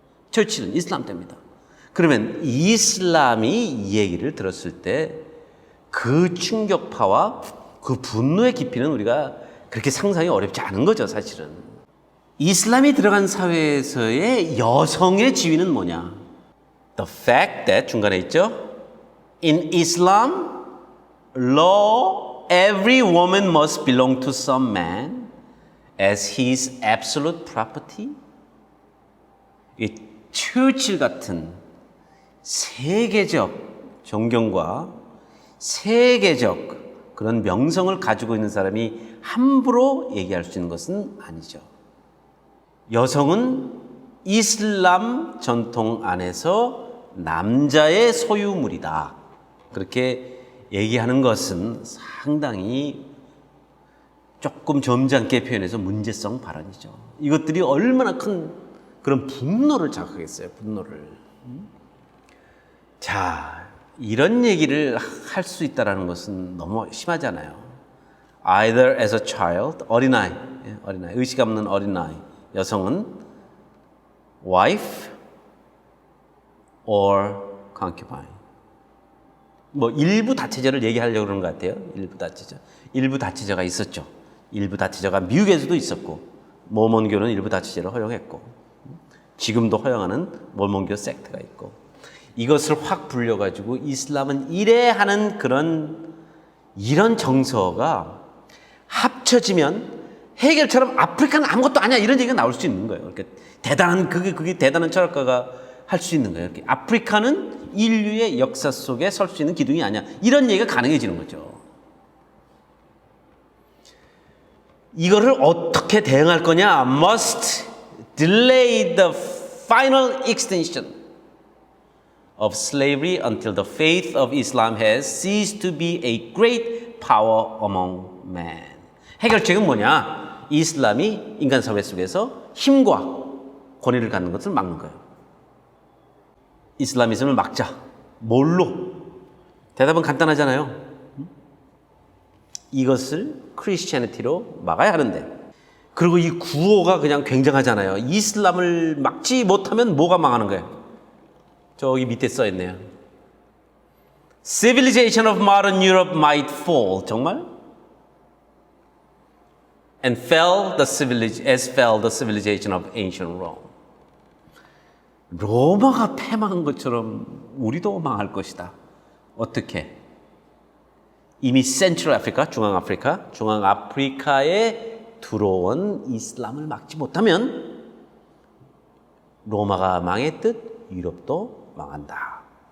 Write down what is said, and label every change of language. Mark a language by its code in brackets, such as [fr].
[ko] 처칠은 이슬람 때문이다. 그러면 이슬람이 이 얘기를 들었을 때 그 충격파와 그 분노의 깊이는 우리가 그렇게 상상이 어렵지 않은 거죠, 사실은. 이슬람이 들어간 사회에서의 여성의 지위는 뭐냐? [en] The fact that [ko] 중간에 있죠. [en] In Islam, law, every woman must belong to some man as his absolute property. [ko] 이 처칠 같은 세계적 존경과 세계적 그런 명성을 가지고 있는 사람이 함부로 얘기할 수 있는 것은 아니죠. 여성은 이슬람 전통 안에서 남자의 소유물이다. 그렇게 얘기하는 것은 상당히 조금 점잖게 표현해서 문제성 발언이죠. 이것들이 얼마나 큰 그런 분노를 자극하겠어요. 분노를. 자, 이런 얘기를 할 수 있다는 것은 너무 심하잖아요. [en] Either as a child, [ko] 어린아이, 의식 없는 어린아이, 여성은 [en] wife or concubine. [ko] 뭐 일부 다체제를 얘기하려고 그러는 것 같아요. 일부 다체제가 있었죠. 일부 다체제가 미국에서도 있었고 모몬교는 일부 다체제를 허용했고 지금도 허용하는 몰몬교 섹트가 있고, 이것을 확 불려가지고 이슬람은 이래 하는 이런 정서가 합쳐지면 헤겔처럼 아프리카는 아무것도 아니야 이런 얘기가 나올 수 있는 거예요. 그러니까 그게 대단한 철학가가 할 수 있는 거예요. 아프리카는 인류의 역사 속에 설 수 있는 기둥이 아니야. 이런 얘기가 가능해지는 거죠. 이거를 어떻게 대응할 거냐? [en] Must delay the final extension of slavery until the faith of Islam has ceased to be a great power among men. [ko] 해결책은 뭐냐? 이슬람이 인간 사회 속에서 힘과 권위를 갖는 것을 막는 거예요. 이슬라미즘을 막자. 뭘로? 대답은 간단하잖아요. 이것을 크리스티애니티로 막아야 하는데, 그리고 이 구호가 그냥 굉장하잖아요. 이슬람을 막지 못하면 뭐가 망하는 거예요? 저기 밑에 써있네요. [en] Civilization of modern Europe might fall. [ko] 정말? [en] And as fell the civilization of ancient Rome. [ko] 로마가 패망한 것처럼 우리도 망할 것이다. 어떻게? 이미 센트럴 아프리카, 중앙아프리카에 들어온 이슬람을 막지 못하면 로마가 망했듯 유럽도 망한다.